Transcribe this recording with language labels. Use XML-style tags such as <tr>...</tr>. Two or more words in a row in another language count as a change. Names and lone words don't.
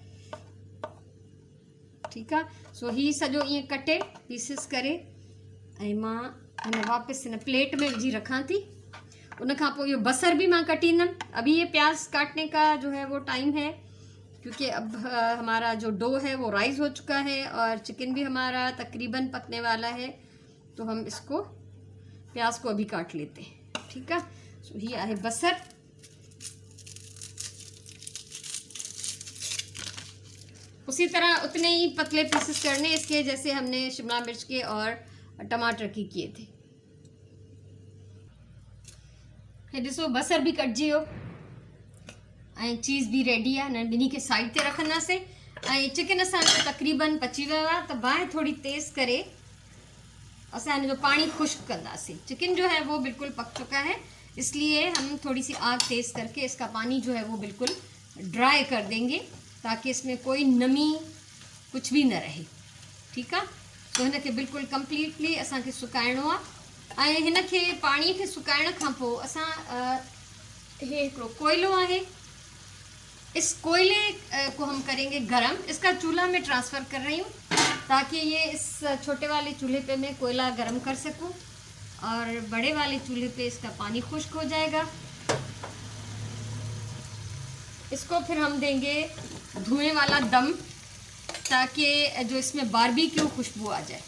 <sd>ठीकु आहे, सो हीअ सॼो ईअं कटे पीसिस करे ऐं मां हिन वापसि हिन प्लेट में विझी रखां थी। उन खां पोइ इहो बसर भी मां कटींदमि।</sd> <hi>अभी ये प्याज काटने का जो है वो टाइम है, क्योंकि अब हमारा जो डो है वो राइस हो चुका है और चिकन भी हमारा तकरीबन पकने वाला है, तो हम इसको प्याज को अभी काट लेते हैं। ठीक है, सो ये है बसर। उसी तरह उतने ही पतले पीसेस करने इसके जैसे हमने शिमला मिर्च के और टमाटर की किए थे।</hi> <sd>हे ॾिसो बसर भी कटजी वियो ऐं चीज़ भी रेडी आहे। हिन ॿिन्ही खे साइड ते रखंदासीं ऐं चिकन असांजो तकरीबन पची वियो आहे, त बाहि थोड़ी तेज़ करे असां हिन जो पानी खुश्क कंदासीं।</sd> <hi>चिकन जो है वो बिल्कुल पक चुका है, इसलिए हम थोड़ी सी आग तेज़ करके इसका पानी जो है वो बिल्कुल ड्राई कर देंगे, ताकि इसमें कोई नमी कुछ भी न रहे। ठीक है,</hi> <sd>तो हिन खे बिल्कुल कंप्लीटली असांखे सुकाइणो आहे ऐं हिन खे पाणी खे सुकाइण खां पोइ असां हे हिकिड़ो कोयलो आहे,</sd> <hi>इस कोयले को हम करेंगे गरम। इसका चूल्हा में ट्रांसफ़र कर रही हूँ ताकि ये इस छोटे वाले चूल्हे पे मैं कोयला गरम कर सकूं और बड़े वाले चूल्हे पे इसका पानी खुश्क हो जाएगा। इसको फिर हम देंगे धुएं वाला दम, ताकि जो इसमें बारबेक्यू खुशबू आ जाए।</hi>